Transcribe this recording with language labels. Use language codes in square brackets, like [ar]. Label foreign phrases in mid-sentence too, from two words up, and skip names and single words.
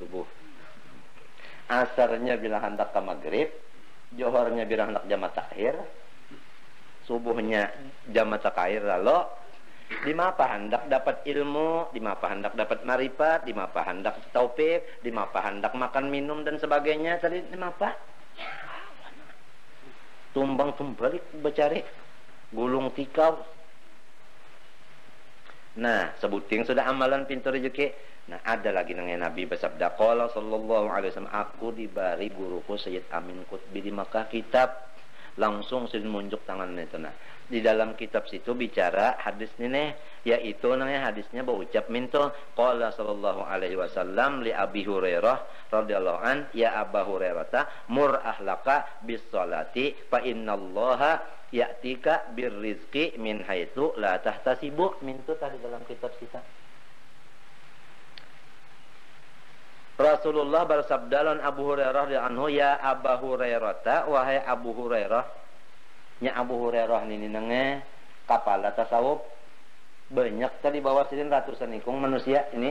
[bjn] Asarnya bilang hendak ke maghrib, johornya bilang hendak jamat akhir, subuhnya jamat akhir, lalu di mapa hendak dapat ilmu, di mapa hendak dapat marifat, di mapa hendak taufik, di mapa hendak makan minum dan sebagainya, tadi di mapa tumbang tumbalik becari gulung tikau. Nah, sebuting sudah amalan pintu rezeki. Nah, ada lagi nang Nabi bersabda, [ar] قال صلى الله عليه وسلم, [bjn] aku dibari guruku Sayyid Amin Qutbi di Makkah kitab, langsung sudah munjuk tangan itu. Nah, di dalam kitab situ bicara hadis ini, yaitu namanya hadisnya berucap minto, [ar] قال صلى الله عليه وسلم لأبي هريرة رضي الله عن يا أبا هريرة مر أهلك بالصلاة فإن الله يأتيك بالرزق من حيث لا تحتسب. [bjn] Minto tadi dalam kitab kita. Rasulullah bersabda lan Abu Hurairah anhu, ya Aba Hurairah, wahai Abu Hurairah, nya Abu Hurairah ini nenge kepala tasawuf banyak tadi bawa sidin ratusan ikung manusia ini.